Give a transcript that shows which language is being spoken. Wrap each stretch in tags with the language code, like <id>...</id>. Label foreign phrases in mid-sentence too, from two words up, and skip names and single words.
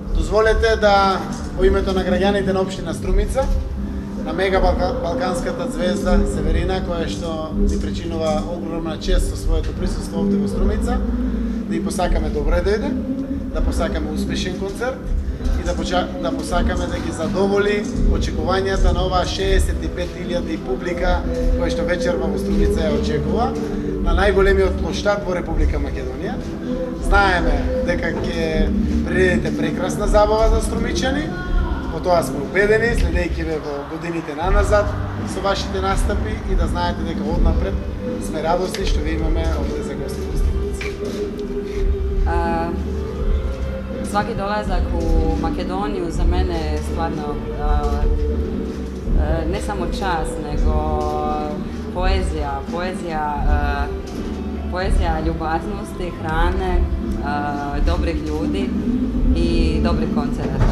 <mk>Дозволете да во името на граѓаните на општина Струмица, на мега балканската звезда Северина, која што ни причинува огромна чест со своето присуство овде во Струмица, да ја посакаме добре дојде, да посакаме успешен концерт и да посакаме да ги задоволи очекувањата на оваа 65.000 публика која што вечерва во Струмица ја очекува на најголемиот плоштад во Република Македонија. Знаеме дека ќе приредите прекрасна забава за струмичани, во тоа сме убедени, следејќи ве во годините наназад со вашите настапи и да знаете дека однапред сме радосни што ви имаме овде за гости во Струмица.</mk> <hr>Svaki dolazak u Makedoniju za mene je stvarno ne samo čast, nego poezija ljubaznosti, hrane, dobrih ljudi i dobrih koncerata.</hr>